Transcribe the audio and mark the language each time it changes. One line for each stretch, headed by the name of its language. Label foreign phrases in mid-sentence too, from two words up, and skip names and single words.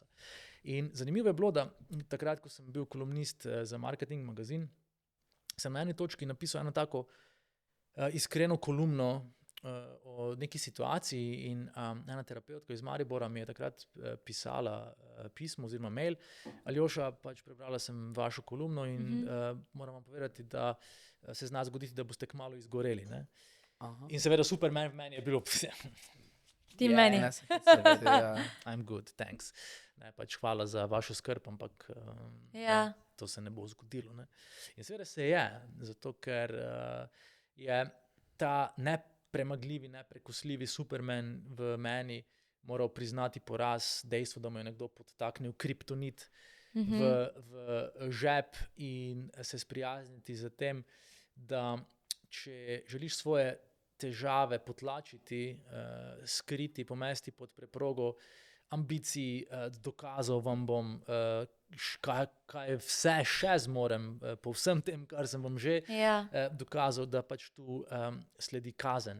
Slovenian: In zanimivo je bilo, da takrat, ko sem bil kolumnist za Marketing magazin, sem na eni točki napisal eno tako iskreno kolumno o neki situaciji in ena terapeutka iz Maribora mi je takrat pisala pismo oziroma mail. Aljoša, pač prebrala sem vašo kolumno in moram vam povedati, da se zna zgoditi, da boste kmalu izgoreli. Ne? In seveda Superman v meni je bilo ti meni.
English: I'm good, thanks.
Slovenian: Ne, pač hvala za vašo skrb, ampak to se ne bo zgodilo. Ne? In seveda se je, zato ker je ta nepremagljivi, neprekosljivi Superman v meni moral priznati poraz, dejstvo, da mu je nekdo podtaknil kriptonit v žep in se sprijazniti z tem, da če želiš svoje težave potlačiti, skriti, pomesti pod preprogo ambicij, dokazal vam bom, kaj vse še zmorem po vsem tem, kar sem vam že dokazal, da pač tu sledi kazen.